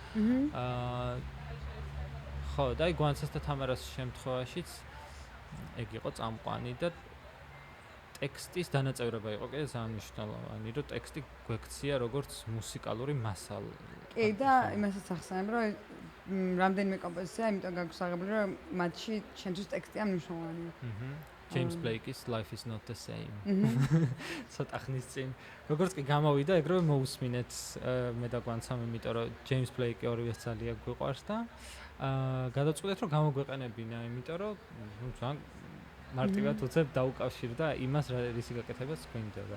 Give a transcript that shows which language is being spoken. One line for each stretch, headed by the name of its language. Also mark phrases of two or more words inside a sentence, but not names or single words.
Georgian: ხო, და აი გვანცას და თამარას შემთხვევაშიც ეგ იყო წამყვანი და ტექსტის დანაწევრება იყო კიდე ძალიან მნიშვნელოვანი, რომ ტექსტი გვექცია როგორც მუსიკალური მასალა. კი, და იმასაც ახსენებ, რომ რამდენიმე კომპოზიცია, იმიტომ გაქვს აღებული, რომ მათში ჩვენთვის ტექსტია მნიშვნელოვანი. James Blake's Life is not the same. ცოტა ხნის წინ როგორც კი გამოვიდა, ეგრევე მოусმინეთ მე და გვანცამ, იმიტომ რომ James Blake ორივეს ძალიან გვიყვარს და გადაწყვეტეთ რომ გამოგვეყენებინა, იმიტომ რომ ძალიან მარტივად უცებ დაუკავშირდა იმას, რისი გაკეთებაც გვინდოდა.